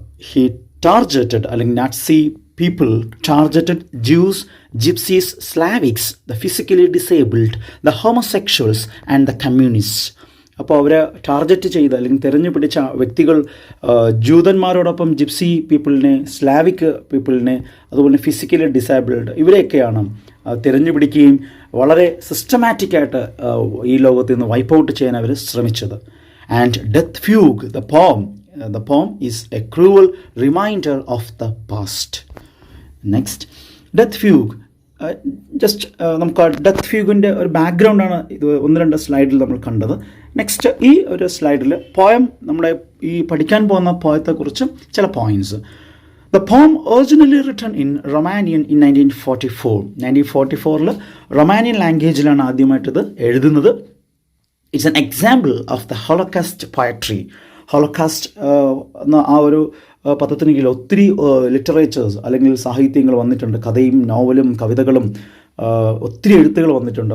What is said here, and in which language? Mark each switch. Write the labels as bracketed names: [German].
[English] he targeted, [Malayalam] അല്ലെങ്കിൽ [English] Nazi people targeted Jews, Gypsies, Slavics, the physically disabled, the homosexuals and the communists. [Malayalam] അപ്പോൾ അവരെ target ചെയ്ത അല്ലെങ്കിൽ തിരഞ്ഞു പിടിച്ച വ്യക്തികൾ ജൂതന്മാരോടൊപ്പം ജിപ്സി പീപ്പിളിനെ, സ്ലാവിക് പീപ്പിളിനെ, അതുപോലെ ഫിസിക്കലി ഡിസേബിൾഡ്, ഇവരെയൊക്കെയാണ് തിരഞ്ഞു പിടിക്കുകയും വളരെ സിസ്റ്റമാറ്റിക്കായിട്ട് ഈ ലോകത്ത് നിന്ന് വൈപ്പ് ഔട്ട് ചെയ്യാൻ അവർ ശ്രമിച്ചത്. [English] And death fugue, the poem, the poem is a cruel reminder of the past. Next, Death Fugue. [Malayalam] Just നമുക്ക് ആ ഡെത്ത് ഫ്യൂഗിൻ്റെ ഒരു ബാക്ക്ഗ്രൗണ്ടാണ് ഇത് 1-2 സ്ലൈഡിൽ നമ്മൾ കണ്ടത്. നെക്സ്റ്റ് ഈ ഒരു സ്ലൈഡിൽ പോയം, നമ്മുടെ ഈ പഠിക്കാൻ പോകുന്ന പോയത്തെക്കുറിച്ച് ചില points. [English] The poem originally written in Romanian in 1944. [Malayalam] 1944 Romanian ലാംഗ്വേജിലാണ് ആദ്യമായിട്ട് ഇത് എഴുതുന്നത്. [English] It's an example of the Holocaust poetry. [Malayalam] Holocaust എന്ന ആ ഒരു പദത്തിന് കീഴിൽ ഒത്തിരി ലിറ്ററേച്ചേഴ്സ് അല്ലെങ്കിൽ സാഹിത്യങ്ങൾ വന്നിട്ടുണ്ട്. കഥയും നോവലും കവിതകളും ഒത്തിരി എഴുത്തുകൾ വന്നിട്ടുണ്ട്.